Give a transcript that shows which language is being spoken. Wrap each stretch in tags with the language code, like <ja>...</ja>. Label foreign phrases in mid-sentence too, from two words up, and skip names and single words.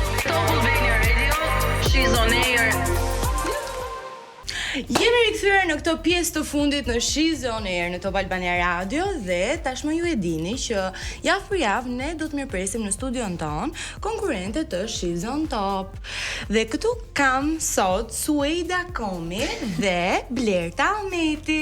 <en>Albania Radio, she's on air.</en> <sq>Jemi rikthyer në këtë pjesë të fundit në She's on Air në Top Albania Radio dhe tashmë ju e dini që javë për javë ne do të mirëpresim në studion ton konkurrente të She's on Top. Dhe këtu kam sot Sueda Komi dhe Blerta Ahmeti.</sq>